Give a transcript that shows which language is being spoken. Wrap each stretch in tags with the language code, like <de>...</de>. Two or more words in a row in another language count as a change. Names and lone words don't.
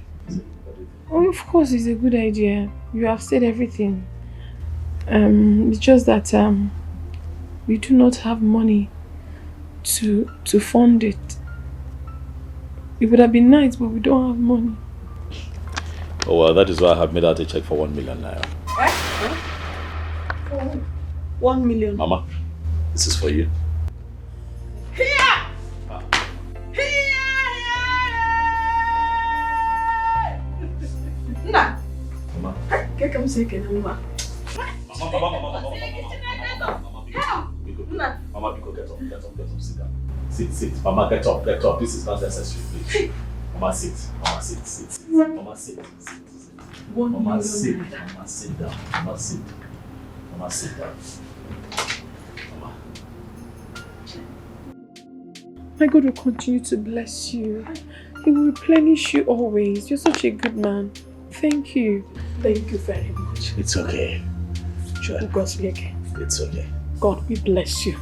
<en>Oh, of course, it's a good idea. You have said everything. It's just that we do not have money to fund it. It would have been nice, but we don't have money. Oh, well, that is why I have made out a check for 1 million naira. 1 million. Mama, this is for you. Nah. Mama. Get come second, Mama. Mama, Biko, get up, sit down. Sit. Mama, get up. This is not necessary, please. Mama, sit. Mama, sit. Mama, sit. Mama, sit. Mama, sit down. Mama, sit. Mama, sit down. Mama. My God will continue to bless you. He will replenish you always. You're such a good man. Thank you. Thank you very much. It's okay. Sure. It's okay. God, we bless you.</en>